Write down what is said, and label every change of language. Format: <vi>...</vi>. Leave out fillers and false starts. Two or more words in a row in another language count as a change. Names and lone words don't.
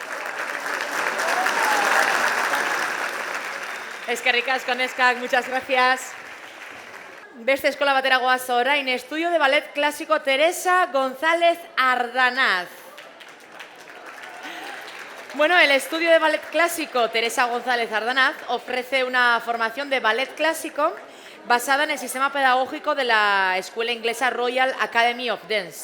<eu>Eskerrik asko, neskak,</eu> <es>muchas gracias.</es> <eu>Beste eskola batera goaz orain,</eu> <es>estudio de ballet clásico Teresa González Ardanaz. Bueno, el estudio de ballet clásico Teresa González Ardanaz ofrece una formación de ballet clásico basada en el sistema pedagógico de la escuela inglesa Royal Academy of Dance.</es>